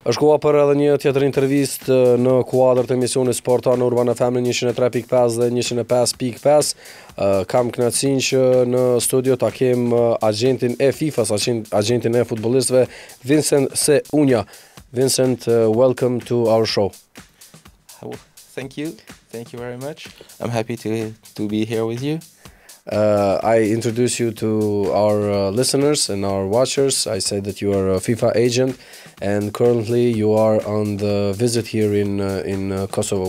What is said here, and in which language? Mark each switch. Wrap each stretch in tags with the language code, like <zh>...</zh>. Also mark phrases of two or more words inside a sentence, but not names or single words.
<sq>Është koha për edhe një tjetër intervistë në kuadër të emisionit SportON në Urban FM në 103.5 dhe 105.5. Kam kënaqësinë që në studio ta kem agjentin e FIFA-s, agjentin e futbollistëve, Vincent Ce Ougna.</sq> <en>Vincent, welcome to our show. Thank you very much. I'm happy to be here with you. I introduce you to our listeners and our watchers. I say that you are a FIFA agent and currently you are on the visit here in Kosovo.</en>